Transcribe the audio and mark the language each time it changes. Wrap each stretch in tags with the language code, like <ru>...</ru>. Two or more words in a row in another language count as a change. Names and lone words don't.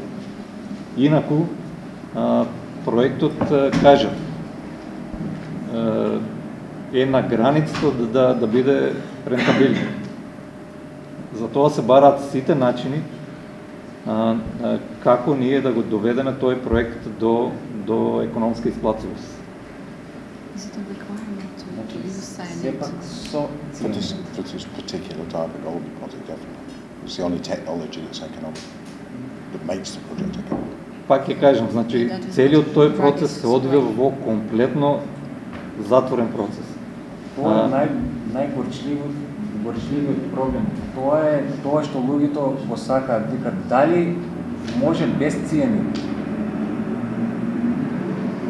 <mk>Инаку проектот, кажа, е на границата да биде рентабилен. Затоа се бараат сите начини како ние да го доведеме тој проект до економска исплатливост.</mk> <en>For this particular type of gold deposit, definitely. It's the only technology that's economic, that makes the project economic.</en> <mk>Пак ќе кажем, значи целиот тој процес се одвива во комплетно затворен процес. Тоа е најгорчливиот проблем. Тоа што луѓето го сакаат, дека дали може без цијанид.</mk>